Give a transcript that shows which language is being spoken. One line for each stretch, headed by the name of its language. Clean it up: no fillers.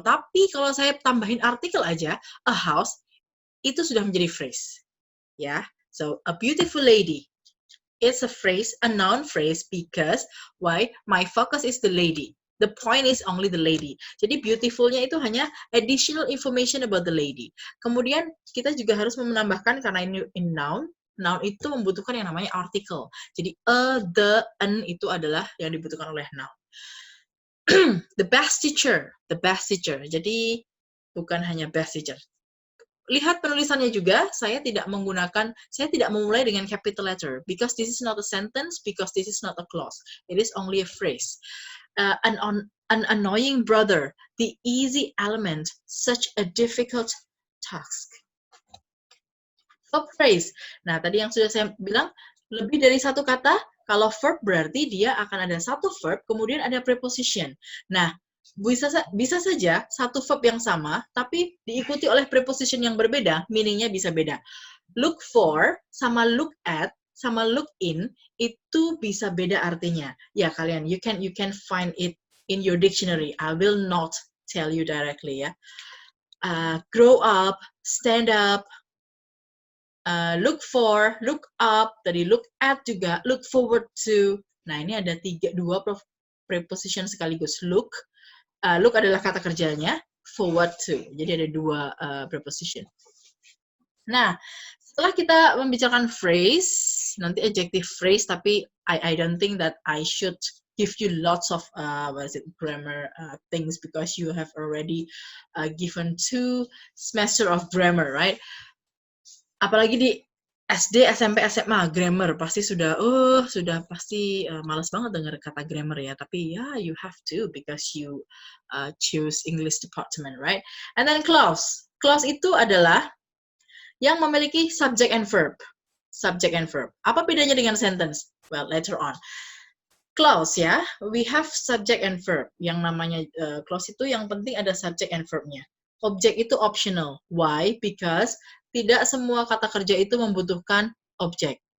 Indonesian: Tapi kalau saya tambahin artikel aja,
English: a house,
Indonesian: itu sudah menjadi phrase.
English: Ya, so a beautiful lady, it's a phrase, a noun phrase, because why? My focus is the lady. The point is only the lady.
Indonesian: Jadi beautiful-nya itu hanya
English: additional information about the lady.
Indonesian: Kemudian kita juga harus menambahkan, karena ini in noun itu membutuhkan yang namanya article. Jadi a, the, an itu adalah yang dibutuhkan oleh noun.
English: The best teacher.
Indonesian: Jadi bukan hanya
English: best teacher.
Indonesian: Lihat penulisannya juga, saya tidak memulai dengan
English: capital letter, because this is not a sentence, because this is not a clause. It is only a phrase. An annoying brother, the easy element, such a difficult task. Verb phrase.
Indonesian: Nah, tadi yang sudah saya bilang, lebih dari satu kata. Kalau verb berarti dia akan ada satu verb, kemudian ada preposition. Nah, bisa saja satu verb yang sama, tapi diikuti oleh preposition yang berbeda, meaning-nya bisa beda. Look for, sama look at, sama look in, itu bisa beda artinya. Ya, kalian,
English: you can find it in your dictionary. I will not tell you directly ya. Grow up, stand up, look for, look up, tadi look at juga, look forward to.
Indonesian: Nah, ini ada dua preposition sekaligus. Look adalah kata kerjanya, forward to. Jadi ada dua preposition. Nah, setelah kita membicarakan phrase, nanti adjective phrase, tapi
English: I don't think that I should give you lots of grammar things, because you have already given 2 semester of grammar, right?
Indonesian: Apalagi di SD, SMP, SMA, grammar pasti sudah pasti malas banget dengar kata grammar ya. Tapi ya,
English: you have to, because you choose English department, right? And then clause.
Indonesian: Clause itu adalah yang memiliki subject and verb. Subject and verb. Apa bedanya dengan sentence?
English: Well, later on.
Indonesian: Clause ya,
English: we have subject and verb.
Indonesian: Yang namanya clause itu yang penting ada subject and verb-nya. Objek itu optional.
English: Why? Because
Indonesian: tidak semua kata kerja itu membutuhkan objek.